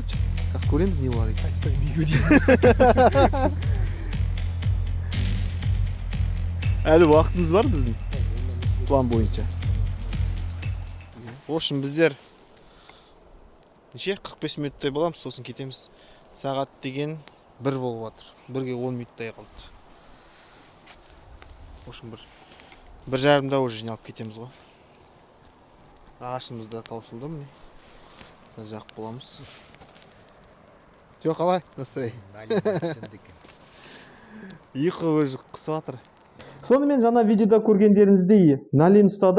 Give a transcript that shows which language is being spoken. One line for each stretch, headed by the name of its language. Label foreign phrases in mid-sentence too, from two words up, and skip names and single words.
Kazakh: Қазір көреміз не болады. Әлі уақытымыз бар біздің. План бойынша.
Russian: В общем,
Kazakh: біздер неше 45 минуттай боламыз, сосын кетеміз. Сағат деген 1 болып жатыр. 1-ге 10 минуттай қалды.
Russian: В общем,
Kazakh: 1,5-да уже жиналып кетеміз ғой. Ағашымыз да таусылды міне. Жақ боламыз. Жоқ, қалай? Настроение. Ұйқы уже қысып жатыр. Сонымен жаңа видеода көргендеріңіздей налим ұстадық.